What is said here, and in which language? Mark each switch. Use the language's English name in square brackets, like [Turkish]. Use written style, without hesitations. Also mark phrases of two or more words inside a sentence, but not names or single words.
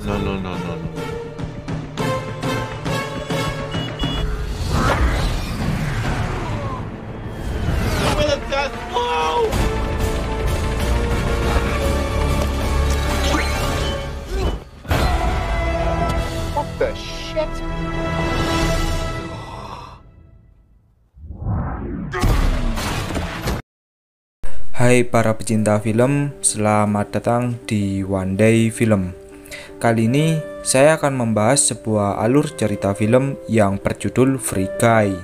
[English] No, no, no, no, no. With a death blow! What the shit? [Indonesian] Hai para pecinta film, selamat datang di One Day Film. Kali ini saya akan membahas sebuah alur cerita film yang berjudul Free Guy.